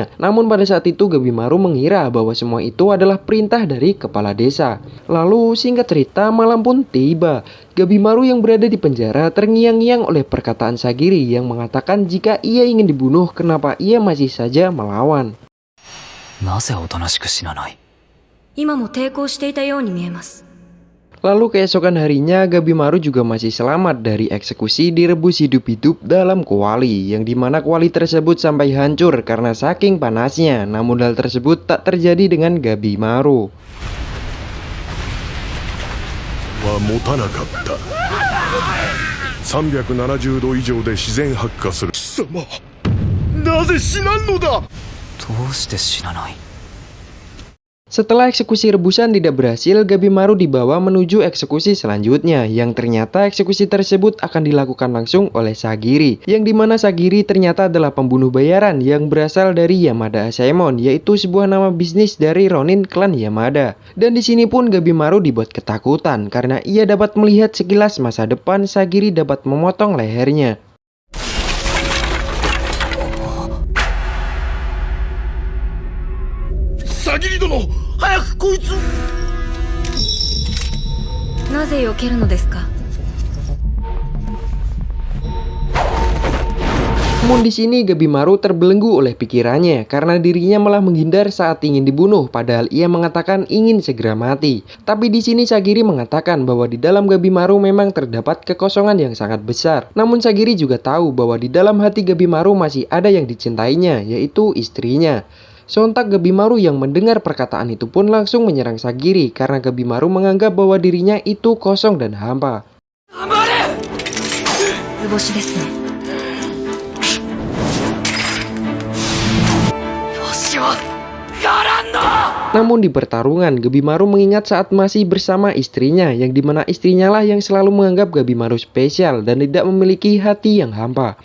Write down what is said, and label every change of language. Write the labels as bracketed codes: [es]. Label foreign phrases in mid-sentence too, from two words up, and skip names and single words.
[id] Namun pada saat itu Gabimaru mengira bahwa semua itu adalah perintah dari kepala desa. Lalu singkat cerita malam pun tiba. Gabimaru yang berada di penjara terngiang-ngiang oleh perkataan Sagiri yang mengatakan jika ia ingin dibunuh, kenapa ia masih saja melawan. [ja] なぜおとなしく死なない？今も抵抗していたように見えます。 [id] Lalu keesokan harinya Gabimaru juga masih selamat dari eksekusi direbus hidup-hidup dalam kuali, yang dimana kuali tersebut sampai hancur karena saking panasnya. Namun hal tersebut tak terjadi dengan Gabimaru. [ja] は持たなかった。370度以上で自然発火する。貴様、なぜ死なんのだ。どうして死なない？ [id] Setelah eksekusi rebusan tidak berhasil, Gabimaru dibawa menuju eksekusi selanjutnya, yang ternyata eksekusi tersebut akan dilakukan langsung oleh Sagiri, yang dimana Sagiri ternyata adalah pembunuh bayaran yang berasal dari Yamada Asaemon, yaitu sebuah nama bisnis dari Ronin klan Yamada. Dan di sini pun Gabimaru dibuat ketakutan karena ia dapat melihat sekilas masa depan Sagiri dapat memotong lehernya. [ja] Sagiri 殿、早くこいつ。なぜ避けるのですか。 [id] Namun di sini Gabimaru terbelenggu oleh pikirannya karena dirinya malah menghindar saat ingin dibunuh, padahal ia mengatakan ingin segera mati. Tapi di sini Sagiri mengatakan bahwa di dalam Gabimaru memang terdapat kekosongan yang sangat besar. Namun Sagiri juga tahu bahwa di dalam hati Gabimaru masih ada yang dicintainya, yaitu istrinya. Sontak Gabimaru yang mendengar perkataan itu pun langsung menyerang Sagiri karena Gabimaru menganggap bahwa dirinya itu kosong dan hampa. [ja] 図星ですね。 [id] Namun di pertarungan, Gabimaru mengingat saat masih bersama istrinya, yang dimana istrinya lah yang selalu menganggap Gabimaru spesial dan tidak memiliki hati yang hampa.